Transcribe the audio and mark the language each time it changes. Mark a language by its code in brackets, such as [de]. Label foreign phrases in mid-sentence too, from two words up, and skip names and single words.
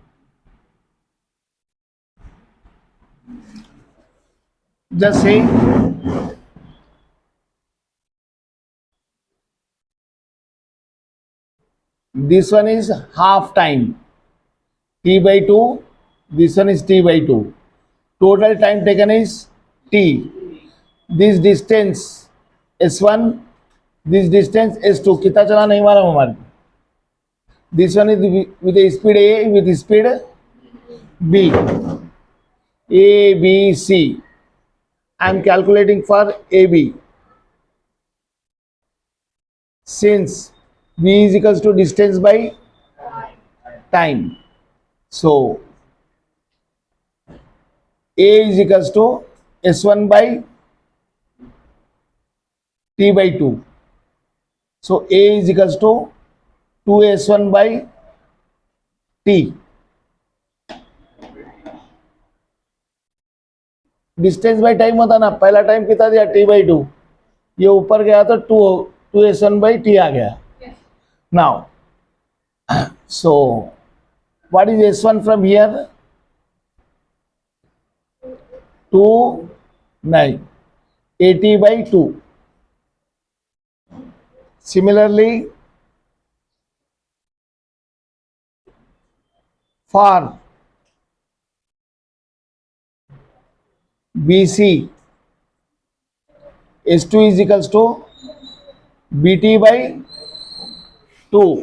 [en] Just say this one is half time, t by 2, this one is t by 2. Total time taken is t. This distance s1, this distance s2, [hi] कितना चला नहीं मारा हमारे? [en] This one is with a speed a, with speed b, a b c. I am calculating for a b. Since v is equals to distance by time, so a is equals to s1 by t by 2. So a is equals to 2s1 by t. distance by time [hi] होता ना, पहला टाइम कितना दिया? [en] t by 2, [hi] ये ऊपर गया तो [en] 2s1 by t [hi] आ गया। [en] नाउ so what is s1 from here? 2 9 at by 2. Similarly for BC, S2 is equals to BT by 2.